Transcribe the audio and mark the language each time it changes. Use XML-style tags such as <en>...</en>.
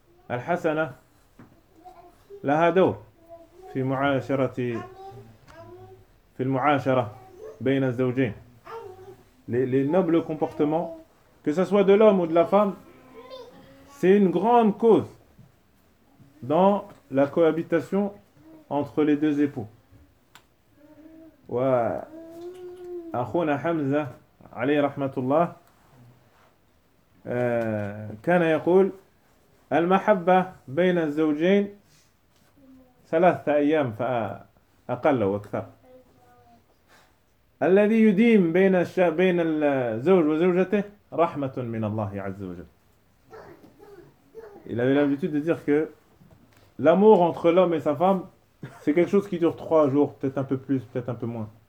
<ar>الحسنة لها دور في معاشرة في المعاشرة بين الزوجين.</ar> <fr>Les nobles comportements, que ce soit de l'homme ou de la femme, c'est une grande cause dans la cohabitation entre les deux époux.</fr> <ar>وأخونا حمزة عليه رحمة الله كان يقول المحبة بين الزوجين ثلاثة أيام فأقل أو أكثر. الذي يديم بين الزوج وزوجته رحمة من الله عز وجل.</ar> <fr>Il avait l'habitude de dire que l'amour entre l'homme et sa femme, c'est quelque chose qui dure 3 jours, peut-être un peu plus, peut-être un peu moins.</fr>